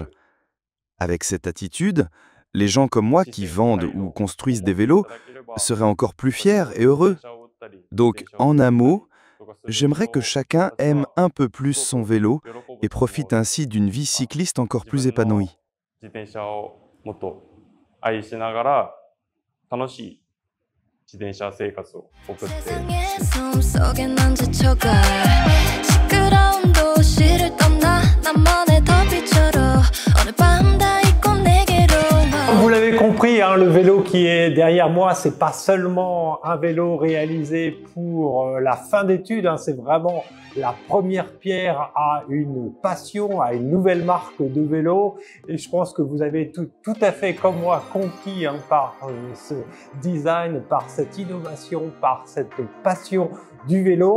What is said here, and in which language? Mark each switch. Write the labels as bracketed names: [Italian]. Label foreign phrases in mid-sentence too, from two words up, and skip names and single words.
[French] Avec cette attitude, les gens comme moi qui vendent ou construisent des vélos seraient encore plus fiers et heureux. Donc, en un mot, j'aimerais que chacun aime un peu plus son vélo et profite ainsi d'une vie cycliste encore plus épanouie. [Korean] 세상의 숨 속에 넌 지쳐가 시끄러운 도시를 떠나 나만의 더비처럼 어느 밤 다 잊고 내게로 와. [French] Vous l'avez compris, hein, le vélo qui est derrière moi, c'est pas seulement un vélo réalisé pour la fin d'études, hein, c'est vraiment la première pierre à une passion, à une nouvelle marque de vélo. Et je pense que vous avez tout à fait, comme moi, conquis hein, par ce design, par cette innovation, par cette passion du vélo.